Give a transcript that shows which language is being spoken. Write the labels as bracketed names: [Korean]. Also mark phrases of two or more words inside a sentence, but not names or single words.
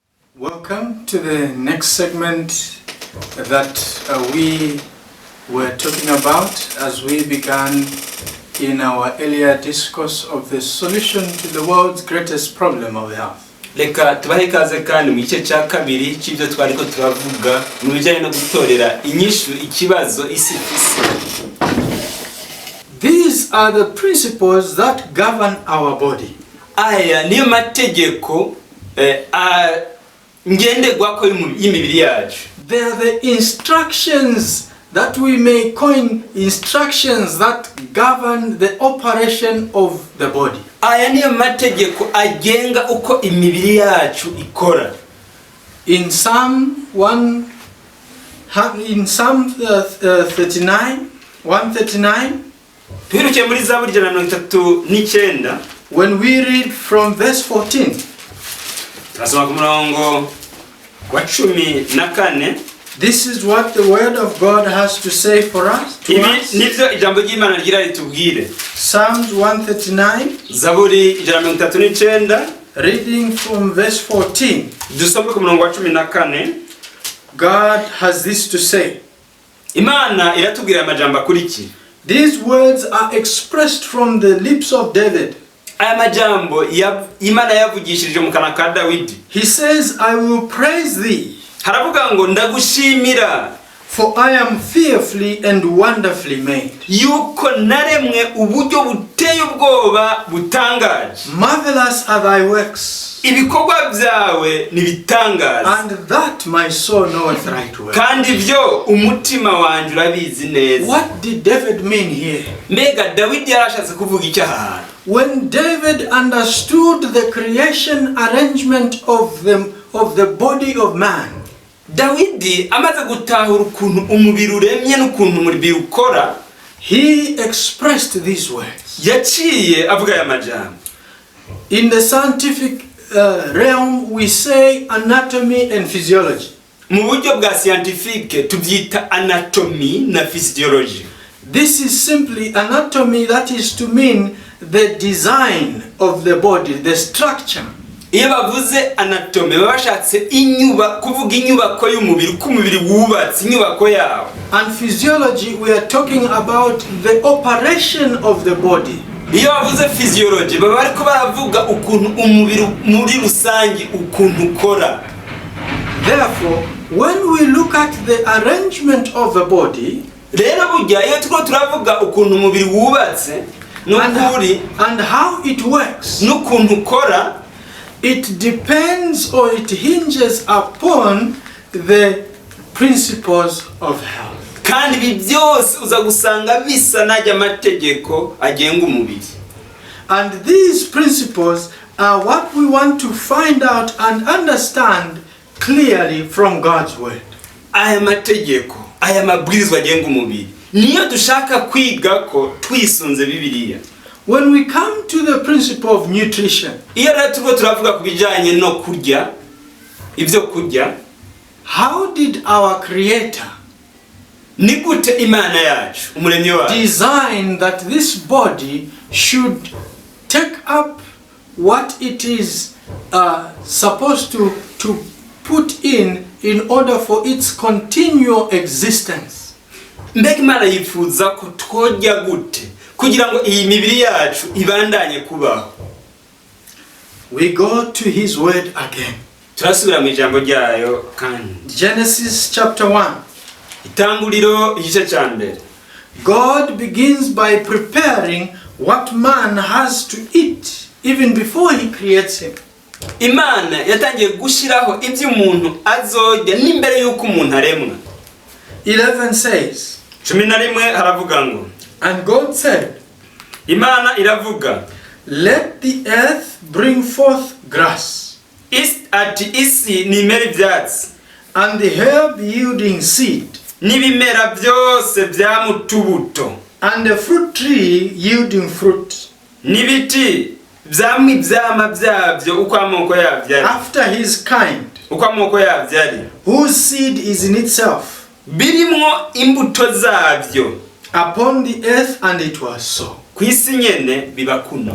[English] Welcome to the next segment that we were talking about as we began in our earlier discourse of the solution to the world's greatest problem of health. [Rundi] Reka tubahe ikaze kandi mu gice cya kabiri cy'ibyo twariko turavuga mu bijyanye no gutorera inyishu ikibazo isi ifise. [English] These are the principles that govern our body. [Rundi] Aya niyo mategeko ngenderwako y'imibiri yacu. [English] They are the instructions that we may coin instructions that govern the operation of the body. [Rundi] Aya niyo mategeko agenga uko imibiri yacu ikora. [English] In Psalm 139, [Rundi] Twirukiye muri Zaburi 139, [English] when we read from verse 14, [Rundi] turasoma ku murongo wa 14. [English] this is what the word of God has to say for us. [Rundi] Nivyo ijambo ry'Imana rigira ritubwire. [English] Psalms 139, [Rundi] Zaburi 139, [English] reading from verse 14. [Rundi] dusome ku murongo wa 14. [English] God has this to say. [Rundi] Imana iratubwira amajambo akuriki. [English] These words are expressed from the lips of David. [Rundi] Aya majambo Imana yavugishirije mu kanwa ka Dawidi. [English] He says, I will praise thee, [Rundi] Haravuga ngo ndagushimira, [English] for I am fearfully and wonderfully made. [Rundi] yuko naremwe uburyo buteye ubwoba butangaje. [English] Marvelous are thy works, [Rundi] Ibikorwa byawe nibitangaje, [English] and that my soul knoweth right well. [Rundi] kandi byo umutima wanjye urabizi neza. [English] What did David mean here? [Rundi] Mbega Dawidi yarashatse kuvuga iki aha? [English] When David understood the creation arrangement of the body of man, [Rundi] Dawidi amaze gutahura ukuntu umubiri uremye n'ukuntu umubiri ukora, [English] he expressed these words. [Rundi] yaciye avuga aya majambo. [English] In the scientific realm, we say anatomy and physiology. [Rundi] Mu buryo bwa scientifique tubyita anatomy na physiology. [English] This is simply anatomy, that is to mean the design of the body, the structure. [Rundi] Iyo bavuze anatomy babashatse kuvuga inyubako y'umubiri, uko umubiri wubatse inyubako yawo. [English] And physiology, we are talking about the operation of the body. [Rundi] Iyo bavuze physiology baba bariko baravuga ukuntu umubiri muri rusangi ukuntu ukora. [English] Therefore, when we look at the arrangement of the body, [Rundi] rero burya iyo tuko turavuga ukuntu umubiri wubatse [English] and how it works, [Rundi] n'ukuntu ukora, [English] it depends or it hinges upon the principles of health. [Rundi] kandi ibi byose uza gusanga bisa n'ajya amategeko agenga umubiri. [English] And these principles are what we want to find out and understand clearly from God's word. [Rundi] Aya mategeko, aya mabwirizwa agenga umubiri niyo dushaka kwiga ko twisunze Bibiliya. [English] When we come to the principle of nutrition, [Rundi] Iyo rero tuko turavuga ku bijyanye no kurya, ibyo kurya, [English] how did our Creator [Rundi] ni gute Imana yacu umuremyi wacu [English] design that this body should take up what it is supposed to put in order for its continual existence? [Rundi] Mbega Imana yifuza ko twojya gute kugira ngo iyi mibiri yacu ibandanye kubaho? [English] We go to his word again. [Rundi] Turasubira mu ijambo ryayo kandi. [English] Genesis chapter 1. [Rundi] Itanguriro igice cya mbere. [English] God begins by preparing what man has to eat even before he creates him. [Rundi] Imana yatangiye gushiraho ibyo umuntu azojya n'imbere yuko umuntu aremwa. [English] 11 says, [Rundi] 11 haravuga ngo, [English] and God said, [Rundi] Imana iravuga, [English] let the earth bring forth grass, [Rundi] ati isi nimera ibyatsi, [English] and the herb yielding seed, [Rundi] n'ibimera byose bya mutubuto, [English] and the fruit tree yielding fruit, [Rundi] n'ibiti byamwe ibyama byabyo uko amoko yabyo ari, [English] after his kind, [Rundi] uko amoko yabyo ari, [English] whose seed is in itself, [Rundi] birimwo imbuto zabyo, [English] upon the earth, and it was so. [Rundi] ku isi nyene biba kuno.